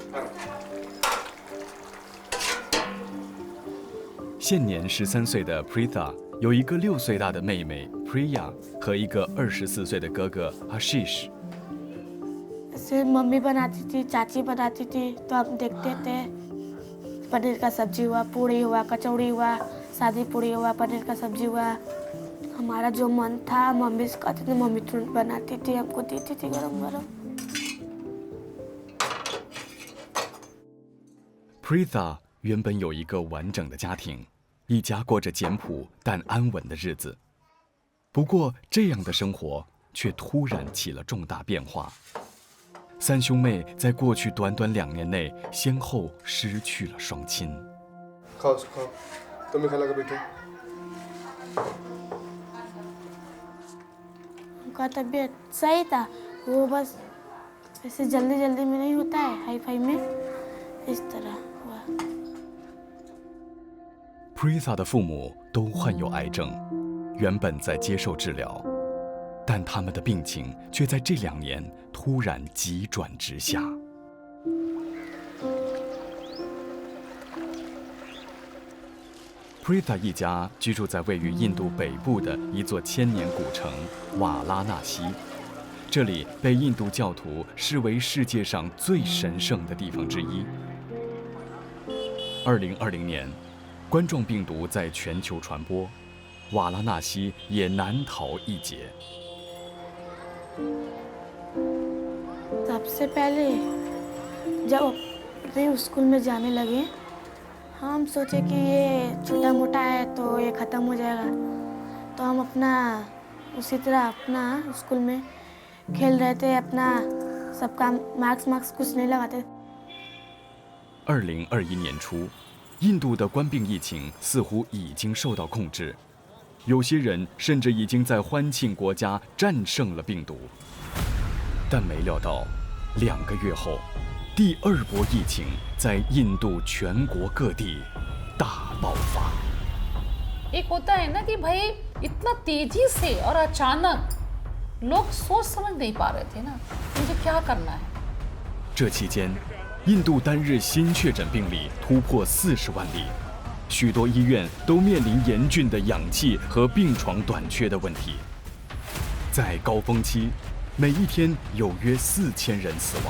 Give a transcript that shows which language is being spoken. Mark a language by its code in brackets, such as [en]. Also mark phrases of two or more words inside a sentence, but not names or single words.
[zh] 现年13岁的 Pritha 有一个6岁大的妹妹 Priya 和一个24岁的哥哥 Ashish。 [hi] जैसे मम्मी बनाती थी, चाची बनाती थी तो हम देखते थे। पनीर का सब्जी हुआ, पूड़ी हुआ, कचौड़ी हुआ, सादी पूड़ी हुआ, पनीर का सब्जी हुआ। हमारा जो मन था मम्मी से कहते थे, मम्मी तुरंत बनाती थी, हमको देती थी गरम गरम। [zh] Pritha 原本有一个完整的家庭，一家过着简朴但安稳的日子。不过，这样的生活却突然起了重大变化。3兄妹在过去短短2年内，先后失去了双亲。 [hi] खाओ खाओ, तुम्हें खा लगा बेटे। उनका तबीयत सही था, वो बस ऐसे जल्दी जल्दी में नहीं होता है, [en] hi fi [hi] में इस तरह हुआ। [zh] Pritha 的父母都患有癌症，原本在接受治疗，但他们的病情却在这2年突然急转直下。Pritha 一家居住在位于印度北部的一座1000年古城瓦拉纳西，这里被印度教徒视为世界上最神圣的地方之一。2020年，冠状病毒在全球传播，瓦拉纳西也难逃一劫。 [hi] सबसे पहले जब अपने स्कूल में जाने लगे, हम सोचे कि ये छोटा मोटा है तो ये ख़त्म हो जाएगा। तो हम अपना उसी तरह अपना स्कूल में खेल रहे थे, अपना सबका मार्क्स कुछ नहीं लगाते। [zh] 2021 年初，印度的冠病疫情似乎已经受到控制，有些人甚至已经在欢庆国家战胜了病毒。但没料到，2个月后，第2波疫情在印度全国各地大爆发。 [hi] एक होता है ना कि भाई इतना तेजी से और अचानक लोग सोच समझ नहीं पा रहे थे ना मुझे क्या करना है। [zh] 这期间，印度单日新确诊病例突破40万例，许多医院都面临严峻的氧气和病床短缺的问题。在高峰期，每一天有约4000人死亡。